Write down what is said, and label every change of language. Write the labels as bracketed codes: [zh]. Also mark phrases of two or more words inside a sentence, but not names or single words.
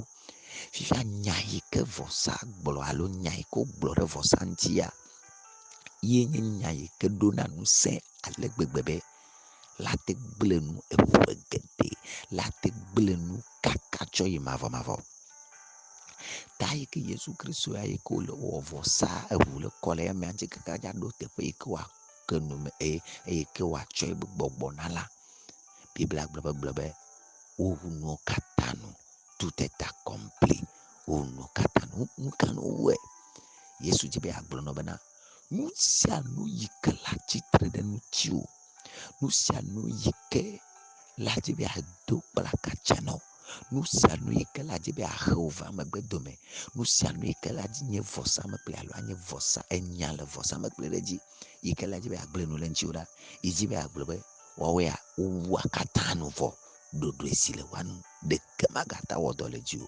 [ee] Fifia nya yi ke vɔsa gblɔ alo nya yi ke wogblɔ ɖe vɔsa ŋutia, ye nye nya yi ke ɖona ŋusẽ ale gbegbe be la te gblẽ nu eƒe geɖe, la te gblẽ nu kaka tsɔ yi mavɔmavɔ. Ta yi ke Yesu Kristo ya yi ke wòle wɔ vɔsa eʋu le kɔ le emea ŋuti kaka dza ɖo teƒe yi ke wòake nu me eye ke wòatsɔ ebe gbɔgbɔ na la. Biblia gblɔ be wowu nuwo katã nu, [fr] tout est accompli. [ee] Wowu nuwo katã nu, nu ka nu wowɔe? Yesu dzi be agblɔ nɔ bena nu sia nu yi ke le atsitre ɖe ŋutiwò, nu sia nu yi ke la dzi be ado kplakatsa na wo, nu sia nu yi ke la dzi be ahe wo va megbe dome, nu sia nu yi ke la dzi nye vɔsamlekpui alo anye vɔsa enya le vɔsamlekpui ɖe dzi yi ke la dzi be agblẽ nu le ŋutiwò ɖa, yi dzi be agblɔ be woawoea wowua katã nu vɔ ɖoɖoe si le woa nu ɖeke magata wɔ dɔ le dziwò.